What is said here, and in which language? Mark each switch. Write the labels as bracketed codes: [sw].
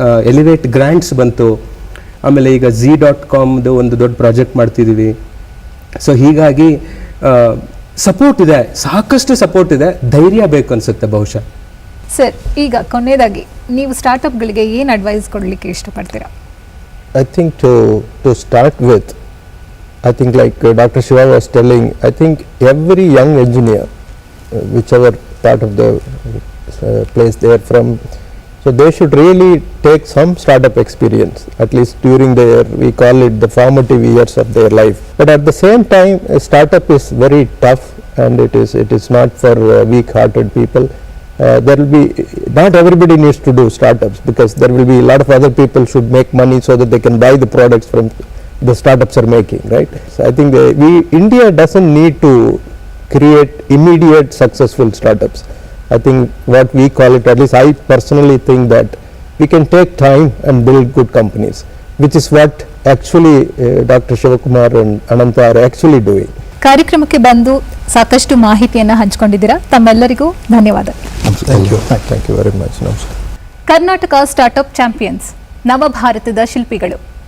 [kn] Elevate grants ಬಂತು. ಆಮೇಲೆ ಈಗ Z.com ಒಂದು ದೊಡ್ಡ ಪ್ರಾಜೆಕ್ಟ್ ಮಾಡ್ತಿದ್ದೀವಿ. ಸೊ ಹೀಗಾಗಿ ಸಪೋರ್ಟ್ ಇದೆ, ಸಾಕಷ್ಟು ಸಪೋರ್ಟ್ ಇದೆ. ಧೈರ್ಯ ಬೇಕು ಅನ್ಸುತ್ತೆ ಬಹುಶಃ. ಸರ್, ಈಗ ಕೊನೆಯದಾಗಿ ನೀವು ಸ್ಟಾರ್ಟ್ಅಪ್ಗಳಿಗೆ ಏನು ಅಡ್ವೈಸ್ ಕೊಡಲಿಕ್ಕೆ ಇಷ್ಟಪಡ್ತೀರಾ? [en] I think to start with, I think like Dr. Shiva was telling, I think every young engineer, whichever part of the place they are from, so they should really take some startup experience, at least during their, we call it the formative years of their life. But at the same time, a startup is very tough, and it is not for weak-hearted people. There will be, not everybody needs to do startups, because there will be a lot of other people should make money so that they can buy the products from the startups are making, right? So I think India doesn't need to create immediate successful startups. I think what we call it, at least I personally think that we can take time and build good companies, which is what actually Dr. Shivakumar and Ananta are actually doing. [kn] ಕಾರ್ಯಕ್ರಮಕ್ಕೆ ಬಂದು ಸಾಕಷ್ಟು ಮಾಹಿತಿಯನ್ನು ಹಂಚಿಕೊಂಡಿದ್ದೀರಾ. ತಮ್ಮೆಲ್ಲರಿಗೂ ಧನ್ಯವಾದ. [en] Thank you very much. Namaskar. [kn] Karnataka startup champions, ನವಭಾರತದ ಶಿಲ್ಪಿಗಳು.